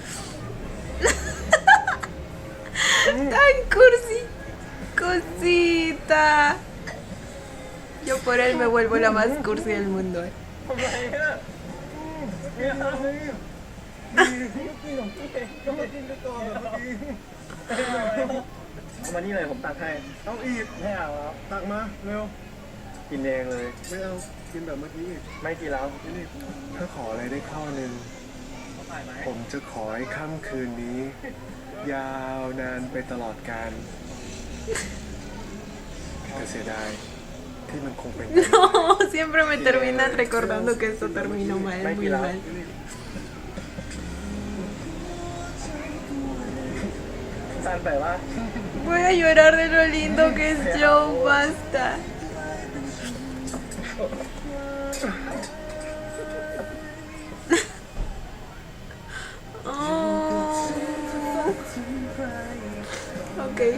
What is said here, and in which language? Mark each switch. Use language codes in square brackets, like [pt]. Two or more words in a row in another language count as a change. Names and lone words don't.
[es] Tan cursi. Cosita. Yo por él me vuelvo la más cursi del mundo. [th] ทำไมอ่ะไม่เอา ก็มากินกันก่อนเมื่อกี้ เอามานี่เลยผมตักให้ เอาอีก ไม่เอาแล้ว ตักมาเร็ว กินเองเลย ไม่เอากินแบบเมื่อกี้อีก ไม่กินแล้ว นี่ถ้าขออะไรได้ข้อหนึ่งผมจะขอให้ค่ำคืนนี้ ยาวนานไปตลอดกาลแต่เสียดายที่มันคงเป็น [es] No, siempre me terminan recordando que esto terminó mal, muy mal. [th] สั้นไปว่า [es] Voy a llorar de lo lindo que es Joe, basta. Oh. Ok.